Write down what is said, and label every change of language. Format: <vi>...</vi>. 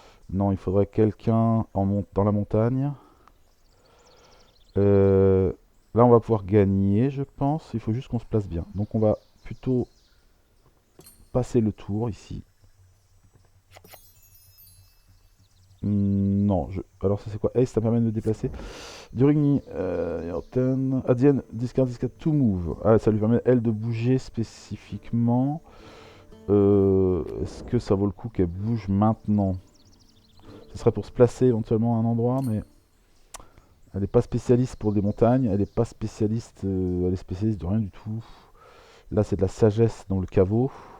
<fr>Non, il faudrait quelqu'un dans la montagne. Là, on va pouvoir gagner, je pense. Il faut juste qu'on se place bien. Donc, on va plutôt passer le tour, ici. Non, alors ça c'est quoi? Ace, ça permet de me déplacer.</fr> <en>During your turn, at the end, discard to move.</en> <fr>Ah, ça lui permet, elle, de bouger spécifiquement. Est-ce que ça vaut le coup qu'elle bouge maintenant? Ce serait pour se placer éventuellement à un endroit, mais elle n'est pas spécialiste pour des montagnes. Elle n'est pas spécialiste, elle est spécialiste de rien du tout. Là, c'est de la sagesse dans le caveau.</fr>